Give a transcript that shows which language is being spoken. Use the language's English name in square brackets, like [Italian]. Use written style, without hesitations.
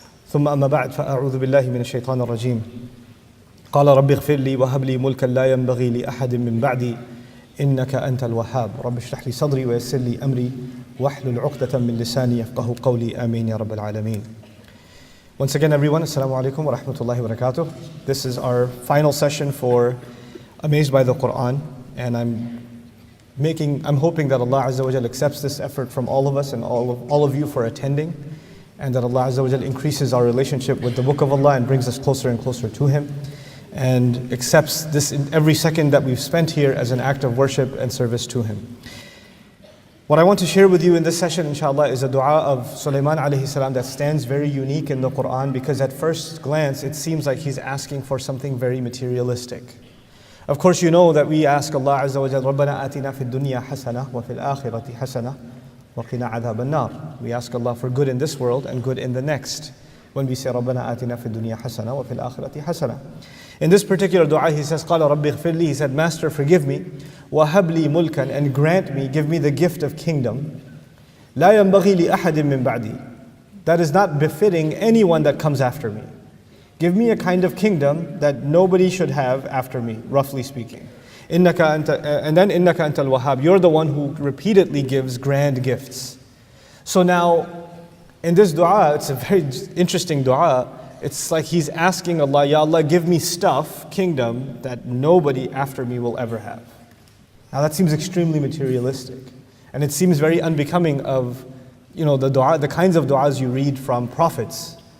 [Arabic] ثم أما بعد فأعوذ بالله من الشيطان الرجيم. قال رب اغفر لي وهب لي ملكا لا ينبغي لأحد من بعدي إنك أنت الوهاب. رب اشرح لي صدري ويسر لي أمري واحلل عقدة من لساني يفقه قولي آمين يا رب العالمين. [English] Once again, everyone, assalamu alaikum wa rahmatullahi wa barakatuh. This is our final session for Amazed by the Quran, and I'm hoping that Allah Azza wa Jal accepts this effort from all of us and all of you for attending, and that Allah Azza wa Jal increases our relationship with the Book of Allah and brings us closer and closer to Him, and accepts this in every second that we've spent here as an act of worship and service to Him. What I want to share with you in this session, inshallah, is a dua of Süleyman Aleyhi Selâm that stands very unique in the Quran, because at first glance it seems like he's asking for something very materialistic. Of course, you know that we ask Allah Azza wa Jalla, [Arabic] رَبَّنَا آتِنَا فِي الدُّنْيَا حَسَنَةً وَفِي الْآخِرَةِ حَسَنَةً وَقِنَا عَذَابَ النَّارِ. [English] We ask Allah for good in this world and good in the next. When we say [Arabic] رَبَّنَا آتِنَا فِي الدُّنْيا حَسَنَةً وَفِي الْآخِرَةِ حَسَنَةً. [English] In this particular dua, he says, [Arabic] قَالَ رَبِّ اغْفِرْ لِي. [English] He said, Master, forgive me. [Arabic] وَهَبْ لِي مُلْكًا. [English] And grant me, give me the gift of kingdom. [Arabic] لَا يَنْبَغِي لِأَحَدٍ مِّن بَعْدِي. [English] That is not befitting anyone that comes after me. Give me a kind of kingdom that nobody should have after me, roughly speaking. And then [Arabic] إِنَّكَ أَنْتَ الْوَهَابِ. [English] You're the one who repeatedly gives grand gifts. So now, in this dua, it's a very interesting dua. It's like he's asking Allah, Ya Allah, give me stuff, kingdom, that nobody after me will ever have. Now that seems extremely materialistic. And it seems very unbecoming of, the kinds of du'as you read from prophets.